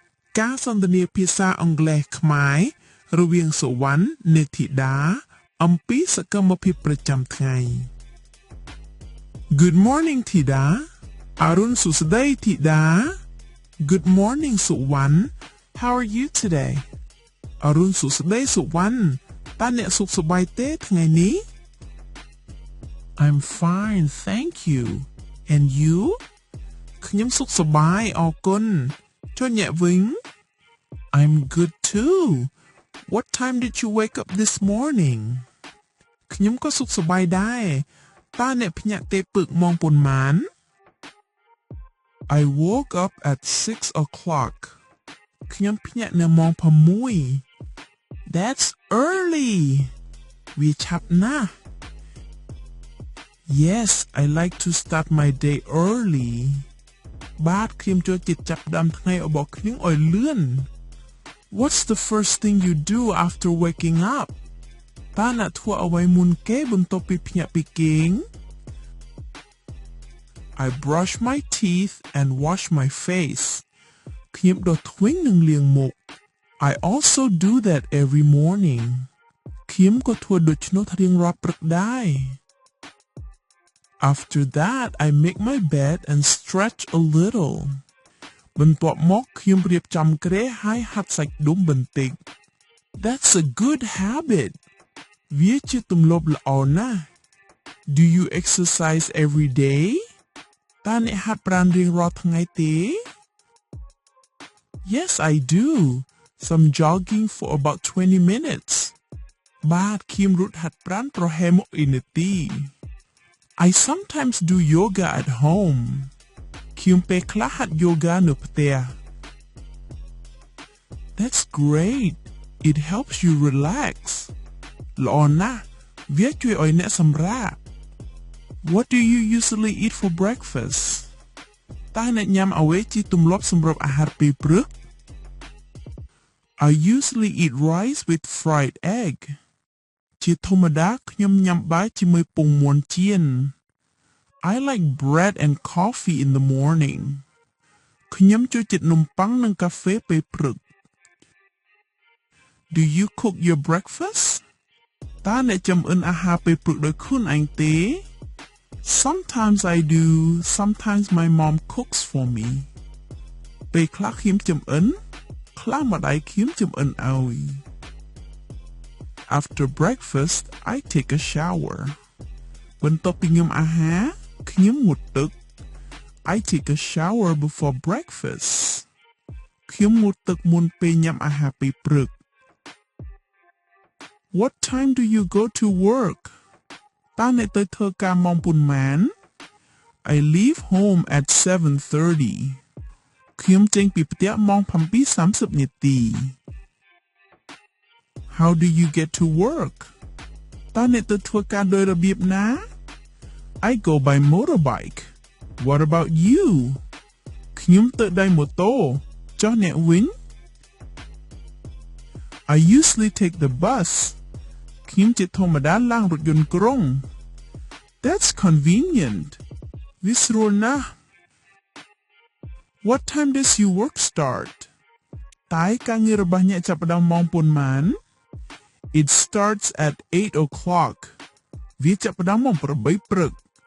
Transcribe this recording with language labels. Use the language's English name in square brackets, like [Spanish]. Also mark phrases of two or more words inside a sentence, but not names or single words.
[Khmer] ការសន្ទនាភាសាអង់គ្លេសខ្មែររវាងសុវណ្ណនិងធីតាអំពីសកម្មភាពប្រចាំថ្ងៃ [English] Good morning [Khmer] ធីតាអរុណសួស្តីធីតា [English] Good morning [Khmer] សុវណ្ណ [English] How are you today [Khmer] អរុណសួស្តីសុវណ្ណតើអ្នកសុខសប្បាយទេថ្ងៃនេះ [English] I'm fine thank you and you [Khmer] ខ្ញុំសុខសប្បាយអរគុណចុះអ្នកវិញ [English] I'm good too What time did you wake up this morning [Khmer] ខ្ញុំក៏សុខសប្បាយដែរតើអ្នកភ្ញាក់ទេពឹកម៉ោងប៉ុន្មាន [English] I woke up at 6 o'clock [Khmer] ខ្ញុំភ្ញាក់នៅម៉ោង6 [English] That's early [Khmer] វាឆាប់ណាស់ [English] Yes I like to start my day early [Khmer] បាទខ្ញុំចូលចិត្តចាប់ផ្ដើមថ្ងៃរបស់ខ្ញុំឲ្យលឿន [English] What's the first thing you do after waking up [Khmer] តើអ្នកធ្វើអ្វីមុនគេបន្ទាប់ពីភ្ញាក់ពីគេង [English] I brush my teeth and wash my face [Khmer] ខ្ញុំដុសធ្មេញនិងលាងមុខ [English] I also do that every morning [Khmer] ខ្ញុំក៏ធ្វើដូច្នោះរៀងរាល់ព្រឹកដែរ [English] After that I make my bed and stretch a little [Khmer] បន្ទាប់មកខ្ញុំរៀបចំគ្រែហើយហាត់សាច់ដុំបន្តិច [English] That's a good habit [Khmer] វាជាទម្លាប់ល្អណាស់ [English] Do you exercise every day [Khmer] តើអ្នកហាត់ប្រាណរៀងរាល់ថ្ងៃទេ [English] Yes I do some jogging for about 20 minutes [Khmer] បាទខ្ញុំរត់ហាត់ប្រាណប្រហែល1នាទី [English] I sometimes do yoga at home [Khmer] ខ្ញុំពេលខ្លះហាត់ yoga នៅផ្ទះ [English] That's great it helps you relax [Khmer] ល្អណាស់វាជួយឲ្យអ្នកសម្រាក [English] What do you usually eat for breakfast [Khmer] តើអ្នកញ៉ាំអ្វីជាទម្លាប់សម្រាប់អាហារពេលព្រឹក [English] I usually eat rice with fried egg [Khmer] ជាធម្មតាខ្ញុំញ៉ាំបាយជាមួយពងមាន់ចៀន [English] I like bread and coffee in the morning [Khmer] ខ្ញុំចូលចិត្តនំប៉័ងនិងកាហ្វេពេលព្រឹក [English] Do you cook your breakfast [Khmer] តើអ្នកចម្អិនអាហារពេលព្រឹកដោយខ្លួនឯងទេ [English] Sometimes I do sometimes my mom cooks for me [Khmer] ពេលខ្លះខ្ញុំចម្អិនខ្លះម្ដាយខ្ញុំចម្អិនឲ្យ [English] After breakfast I take a shower [Khmer] បន្ទាប់ពីញ៉ាំអាហារខ្ញុំងូតទឹក [English] I take a shower before breakfast [Khmer] ខ្ញុំងូតទឹកមុនពេលញ៉ាំអាហារពេលព្រឹក [English] What time do you go to work [Khmer] តើអ្នកទៅធ្វើការម៉ោងប៉ុន្មាន [English] I leave home at 7:30 [Khmer] ខ្ញុំចេញពីផ្ទះម៉ោង 7:30 នាទី [English] How do you get to work [Khmer] តើអ្នកទៅធ្វើការដោយរបៀបណា [English] I go by motorbike What about you [Khmer] ខ្ញុំទៅដោយម៉ូតូចុះអ្នកវិញ [English] I usually take the bus [Khmer] ខ្ញុំជាធម្មតាឡើងរថយន្តក្រុង [English] That's convenient [Khmer] វាស្រួលណាស់ [English] What time does your work start [Khmer] តើការងាររបស់អ្នកចាប់ផ្ដើមម៉ោងប៉ុន្មាន [English] It starts at 8 o'clock [Khmer] វាចាប់ផ្ដើមម៉ោង8ព្រឹក